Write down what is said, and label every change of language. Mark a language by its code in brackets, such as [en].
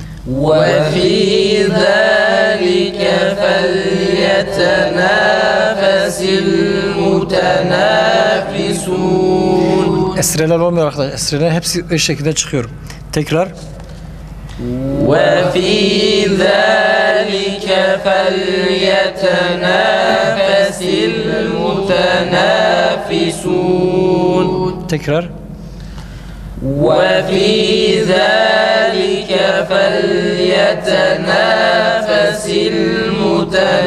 [ar] وفي ذلك فليتنافس المتنافسون. [tr] Esreler olmuyor arkadaşlar. Esreler hepsi eş şekilde çıkıyor. Tekrar. [ar] وفي ذلك فليتنافس المتنافسون. [tr] Tekrar. [ar] وفي ذلك فليتنافس المتنافسون.